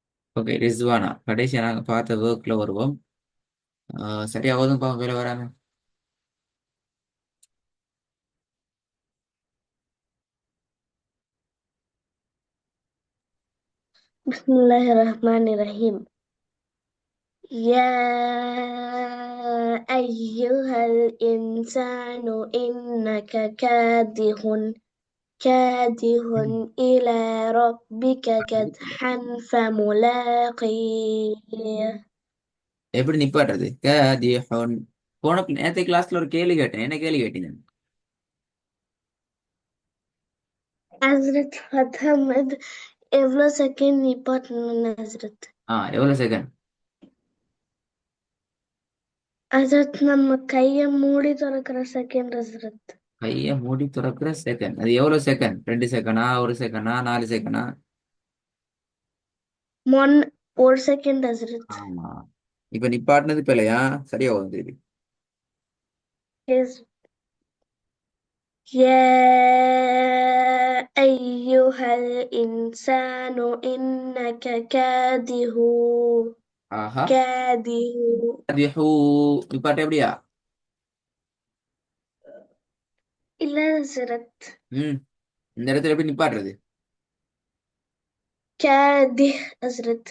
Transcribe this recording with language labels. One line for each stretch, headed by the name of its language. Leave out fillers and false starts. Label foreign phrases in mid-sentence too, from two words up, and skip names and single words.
Tamil: ஓகே ரிஸ்வானா கடைசியா நாங்க பார்த்த ஒர்க்ல வருவோம். சரியா ஓதும் பாவம் வேலை வராம.
Arabic: بسم الله الرحمن الرحيم. يا أيها الإنسان إنك كادح إلى ربك كدحا فملاقيه.
Tamil: எப்படி நிப்பாட்டுறது? கதிஹுன். போன நேற்று கிளாஸ்ல ஒரு கேள்வி கேட்டேன். என்ன கேள்வி கேட்டீங்க? حضرت محمد எவ்வளோ செகண்ட் நிப்பாட்டணும் ஹசரத்? எவ்வளவு செகண்ட்? ஹசரத் நம்ம கையை மூடி திறக்கிற செகண்ட் ஹசரத். கைய மூடி துறக்கிற செகண்ட். அது எவ்வளவு செகண்ட்? 2 செகண்டா, 1 செகண்டா, 4 செகண்டா? ஒன் ஒரு செகண்ட் ஹசரத். ஆமா. இப்ப நிப்பாட்டினது பிள்ளையா? சரியா ஓதும் திருப்பி. எஸ்.
Arabic: يا أيها الإنسان إنك
Tamil: ஆஹா. كادح. கதிஹு. நிப்பாட்ட எப்படியா? இல்ல ஹசரத். ம். இந்த இடத்துல எப்படி நிப்பாட்டுறது? كادح ஹசரத்.